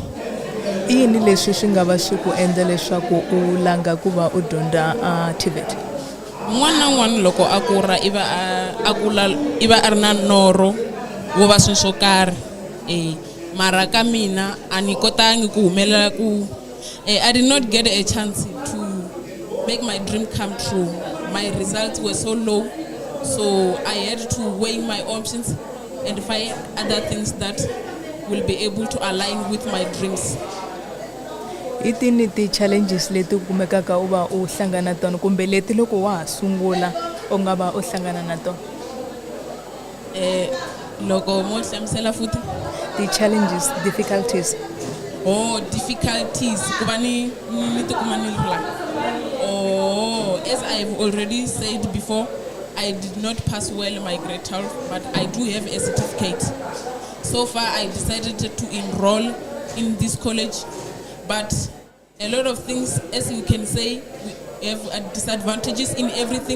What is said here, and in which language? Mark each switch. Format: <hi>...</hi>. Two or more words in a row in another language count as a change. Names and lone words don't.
<ts>I yini leswi swi nga va swi ku endla leswaku u langa ku va u dyondza a TVET? N'wana na n'wana loko a kula i va a ri na norho wo va swilo swo karhi mara ka mina a ni kotangi ku humelela ku</ts> <en>I did not get a chance to make my dream come true. My results were so low, so I had to weigh my options and find other things that will be able to align with my dreams.</en> <ts>I tini ti challenges leti u kumekaka u va u hlangana tona kumbe leti loko wa ha sungula u nga va u hlangana na tona? Loko mo hlamusela futhi</ts> <en>the challenges, difficulties.</en> <ts>Oh, difficulties kuba ni tikuma ni la.</ts> <en>Oh, as I've already said before, I did not pass well my grade 12, but I do have a certificate. So far I decided to enroll in this college, but a lot of things, as you can say, we have disadvantages in everything.</en>